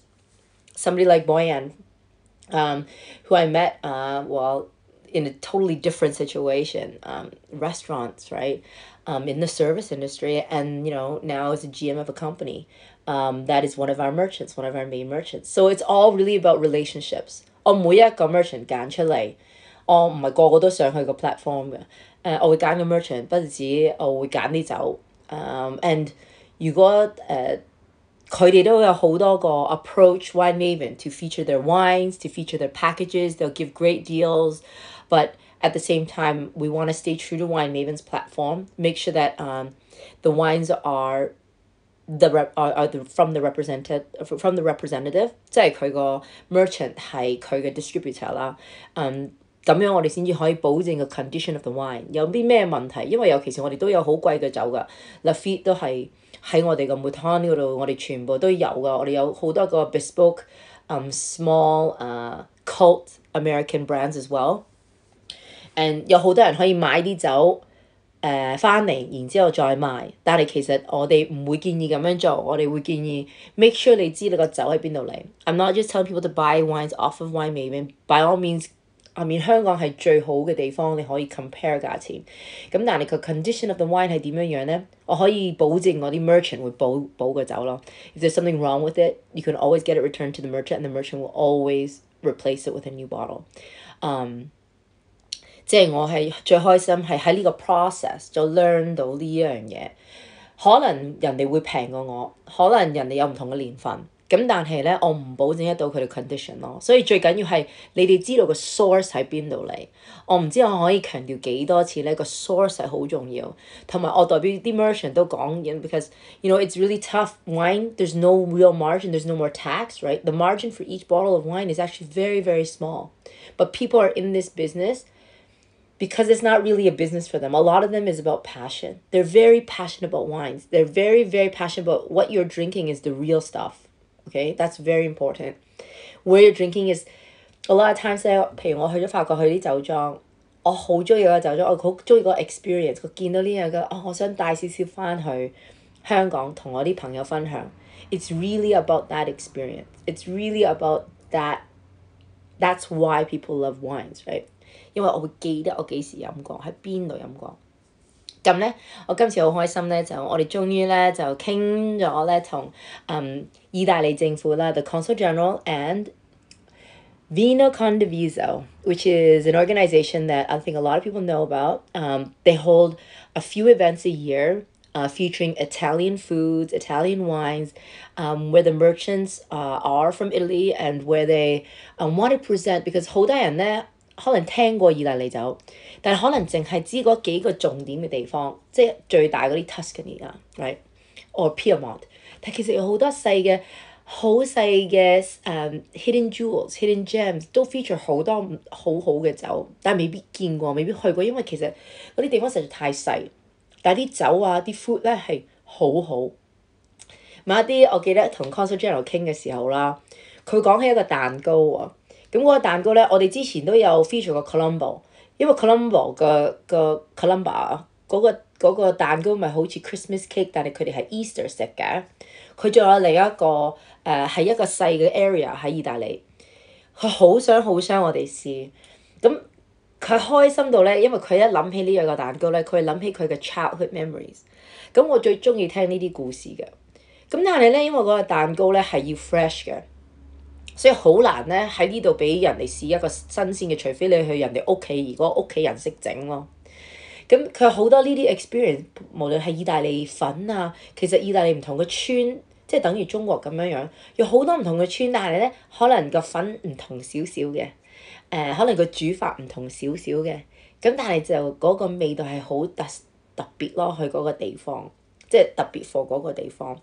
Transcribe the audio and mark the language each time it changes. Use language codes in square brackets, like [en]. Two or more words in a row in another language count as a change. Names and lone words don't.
[en] Somebody like Boyan, who I met, in a totally different situation, restaurants, right? In the service industry, and now as a GM of a company, that is one of our merchants, one of our main merchants. So it's all really about relationships. [yue] 我每一個 merchant 揀出嚟，我唔係個個都上去個 platform 嘅。我會揀個 merchant，不止我會揀啲酒。And 如果佢哋都有好多個 [en] approach Winemaven to feature their wines, to feature their packages. They'll give great deals, but at the same time, we want to stay true to Winemaven's platform. Make sure that the wines are from the representative， [yue] 即係佢個 merchant 係佢嘅 distributor 啦。咁樣我哋先至可以保證個 [en] condition of the wine [yue] 有啲咩問題，因為尤其是我哋都有好貴嘅酒㗎 ，Lafite 都係喺我哋個 Mouton 嗰度，我哋全部都有㗎，我哋有好多個 [en] bespoke small cult American brands as well。 [yue] And 有好多人可以買啲酒翻嚟，然之後再賣，但係其實我哋唔會建議咁樣做，我哋會建議 [en] make sure [yue] 你知你個酒喺邊度嚟。 [en] I'm not just telling people to buy wines off of Winemaven. By all means, I mean [yue] 香港係最好嘅地方，你可以 compare 價錢。咁但係個 [en] condition of the wine [yue] 係點樣呢？我可以保證我啲 merchant 會保個酒咯。 [en] If there's something wrong with it, you can always get it returned to the merchant, and the merchant will always replace it with a new bottle. [yue] 即係我係最開心係喺呢個 process 就 learn 到呢樣嘢。可能人哋會平過我，可能人哋有唔同嘅年份，咁但係咧我唔保證得到佢哋 condition 咯。所以最緊要係你哋知道個 source 喺邊度嚟。我唔知我可以強調幾多次咧，個 source 係好重要。同埋我代表啲 merchant 都講嘢 [en] because it's really tough. Wine, there's no real margin, there's no more tax, right? The margin for each bottle of wine is actually very, very small. But people are in this business because it's not really a business for them. A lot of them is about passion. They're very passionate about wines. They're very, very passionate about what you're drinking is the real stuff. Okay? That's very important. Where you're drinking is, a lot of times [yue] 咧，譬如我去咗法國去啲酒莊，我好中意個酒莊，我好中意個 experience。我見到呢樣嘅，我想帶少少翻去香港同我啲朋友分享。 [en] It's really about that experience. It's really about that. That's why people love wines, right? [yue] 因為我會記得我幾時飲過，喺邊度飲過。咁咧，我今次好開心咧，就我哋終於咧就傾咗咧同意大利政府啦 ， [en] the Consul General and Vino Condiviso, which is an organization that I think a lot of people know about. They hold a few events a year. featuring Italian foods, Italian wines, where the merchants are from Italy and where they want to present because [yue] 好多人咧可能聽過意大利酒，但係可能淨係知嗰幾個重點嘅地方，即係最大嗰啲 Tuscany 啊 [en] ，right？or Piedmont， [yue] 但其實有好多細嘅。好細嘅 [en] hidden jewels、hidden gems [yue] 都 feature 好多好好嘅酒，但係未必見過、未必去過，因為其實嗰啲地方實在太細。但係啲酒啊、啲 food 咧係好好。某一啲我記得同 Consul General 傾嘅時候啦，佢講起一個蛋糕啊，咁嗰個蛋糕咧，我哋之前都有 feature 過 Colombo， 因為 Colombo 個 Colombo 嗰個蛋糕咪好似 [en] Christmas cake， [yue] 但係佢哋係 Easter 食嘅。佢仲有另一個係一個細嘅 area 喺意大利，佢好想我哋試，咁佢開心到咧，因為佢一諗起呢樣個蛋糕咧，佢諗起佢嘅 [en] childhood memories。 [yue] 咁我最中意聽呢啲故事嘅，咁但係咧，因為嗰個蛋糕咧係要 fresh 嘅，所以好難咧喺呢度俾人哋試一個新鮮嘅，除非你去人哋屋企，如果屋企人識整咯。咁佢好多呢啲 experience， 無論係意大利粉啊，其實意大利唔同嘅村，即係等於中國咁樣樣，有好多唔同嘅村，但係咧可能個粉唔同少少嘅，可能個煮法唔同少少嘅，咁但係就嗰個味道係好特別咯，去嗰個地方，即係特別 for 嗰個地方。